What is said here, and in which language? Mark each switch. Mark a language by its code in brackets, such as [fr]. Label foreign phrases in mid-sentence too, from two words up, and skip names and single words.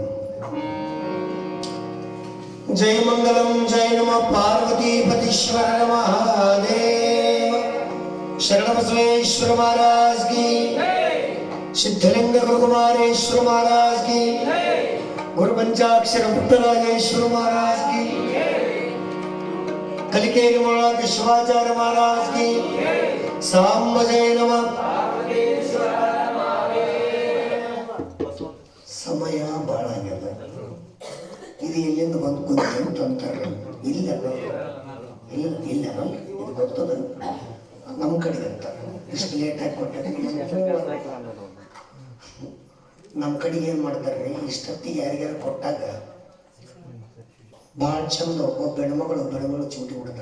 [kn] ಜೈ ಮಂಗಲಂ ಜೈ ನಮ ಪಾರ್ವತೀಪತೀಶ್ವರ ಮಹಾದೇವ. ಶರಣ ಬಸವೇಶ್ವರ ಮಹಾರಾಜ್ ಕಿ, ಸಿದ್ಧಲಿಂಗ ಗುರುಕುಮಾರೇಶ್ವರ ಮಹಾರಾಜ್ ಕಿ, ಗುರು ಪಂಚಾಕ್ಷರ ಪುಟ್ಟರಾಜೇಶ್ವರ ಮಹಾರಾಜ್ ಕಿ, ಕಲಿಕೇರಿ महाराज शिवाचार्य महाराज की साम जय नमः. ಸಮಯ ಬಹಳ ಆಗ್ಯದ. ಇದು ಎಲ್ಲಿಂದ ಬಂದು ಕುಂತ ಅಂತಾರೆ. ಇಲ್ಲ ಇಲ್ಲ ಇಲ್ಲ ಇದು ಗೊತ್ತದ ನಮ್ಮ ಕಡೆ ಅಂತ ಇಷ್ಟು ಲೇಟಾಗಿ ಕೊಟ್ಟರೆ ನಮ್ಮ ಕಡೆಗೆ ಏನು ಮಾಡ್ತಾರೆ, ಇಷ್ಟೊತ್ತಿಗೆ ಯಾರಿಗಾರು ಕೊಟ್ಟಾಗ ಭಾಳ ಚಂದ ಒಬ್ಬ ಹೆಣ್ಮಗಳು ಚೂಟಿ ಬಿಡ್ತಾಳ.